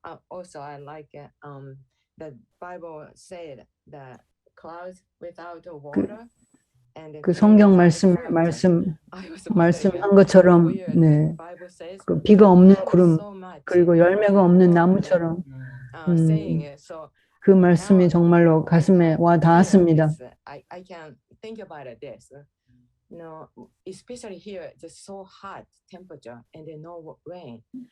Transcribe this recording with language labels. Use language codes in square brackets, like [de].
[en] Also, I like the Bible said that clouds without water. [ko] 그 성경 말씀한 것처럼 네, 그 비가 없는 구름 그리고 열매가 없는 나무처럼 그 말씀이 정말로 가슴에 와 닿았습니다. [en] I can think about this. Especially here, it's so hot temperature and no rain.